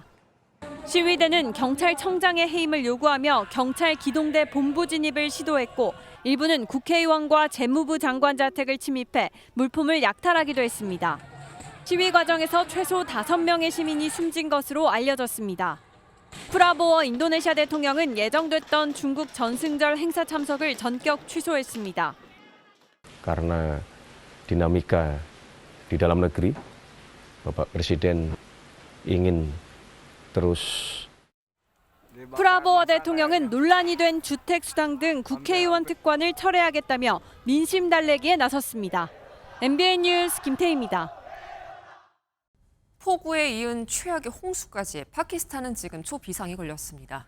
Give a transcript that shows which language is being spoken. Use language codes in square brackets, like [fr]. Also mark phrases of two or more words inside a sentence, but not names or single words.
[ko] 시위대는 경찰청장의 해임을 요구하며 경찰 기동대 본부 진입을 시도했고 일부는 국회의원과 재무부 장관 자택을 침입해 물품을 약탈하기도 했습니다. 시위 과정에서 최소 5명의 시민이 숨진 것으로 알려졌습니다. 프라보어 인도네시아 대통령은 예정됐던 중국 전승절 행사 참석을 전격 취소했습니다. [id] Karena dinamika di dalam negeri, Bapak Presiden ingin terus. [ko] 프라보어 대통령은 논란이 된 주택수당 등 국회의원 특권을 철회하겠다며 민심 달래기에 나섰습니다. MBN 뉴스 김태희입니다. 폭우에 이은 최악의 홍수까지 파키스탄은 지금 초비상이 걸렸습니다.